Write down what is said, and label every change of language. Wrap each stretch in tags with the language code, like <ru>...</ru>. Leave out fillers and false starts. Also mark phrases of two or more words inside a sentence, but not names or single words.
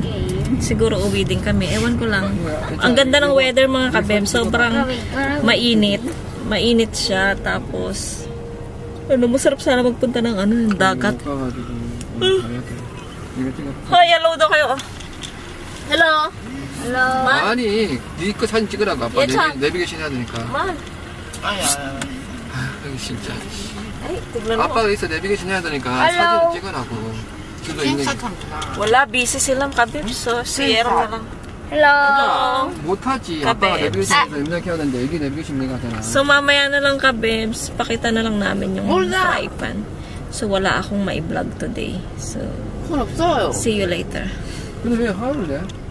<tl>Siguro uwi din kami. Ewan ko lang. Ang ganda ng weather mga kabebs. Sobrang mainit. Mainit siya. Tapos, masarap sana magpunta ng dagat. Hoy, hello daw kayo. Hello. Hello.</tl> <ko>아니, 네 거 사진 찍으라고. 아빠 내비게이션 해야 되니까. Man. 아야. 진짜.</ko> <tl>Ay, tignan mo.</tl> <ko>아빠가 있어 내비게이션 해야 되니까 사진 찍으라고. 그거 있는</ko> <tl>Wala, busy silang kabebs. So, si Aaron na lang. hello.</tl> <ko>못하지. 아빠가 내비게이션에서 입력해야 되는데 여기 내비게이션 입력하잖아.</ko> <tl>So, mamaya na lang kabebs. Pakita na lang namin yung</tl> <en>fry pan.</en> <tl>So, wala akong ma-vlog today.</tl> <en>So, see you later.</en> <ko>근데 왜 화를 내?</ko>